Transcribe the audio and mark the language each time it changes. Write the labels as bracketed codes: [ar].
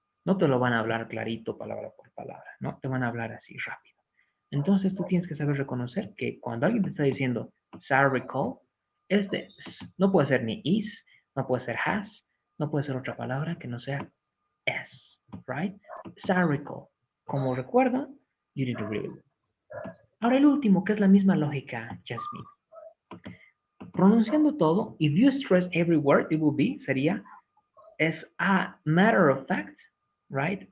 [es] No te lo van a hablar clarito, palabra por palabra, ¿no? Te van a hablar así rápido. Entonces tú tienes que saber reconocer que cuando alguien te está diciendo recall, no puede ser ni is, no puede ser has, no puede ser otra palabra que no sea s, right? Recall. Como recuerda, [en] you did really well. Ahora el último, que es la misma lógica, Jasmine. [es] Pronunciando todo, [en] if you stress every word, it will be, [es] sería, [en] as a matter of fact, right?